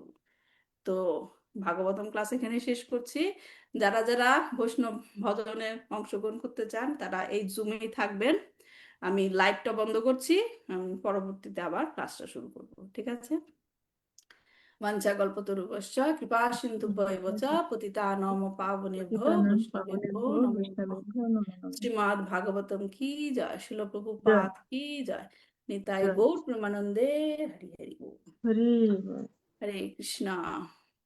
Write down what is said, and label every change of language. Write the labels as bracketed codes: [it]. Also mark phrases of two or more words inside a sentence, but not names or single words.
[bn] তো ভাগবতম ক্লাস এখানে শেষ করছি। যারা যারা বৈষ্ণব ভজনে অংশগ্রহণ করতে চান তারা এই জুমেই থাকবেন। আমি লাইভটা বন্ধ করছি, আমি পরবর্তীতে আবার ক্লাসটা শুরু করব। ঠিক আছে? [sa] বাঞ্ছাকল্পতরুভ্যশ্চ কৃপা সিন্ধুভ্যেব চ পতিতানাং পাবনেভ্যো বৈষ্ণবেভ্যো নমো নমঃ। [bn] শ্রীমদ্ ভাগবতম কি জয়, শিল প্রভুপাদ কি জয়, নিতাই গৌর প্রেমানন্দে হরি হরি বল। হরি হরে কৃষ্ণা।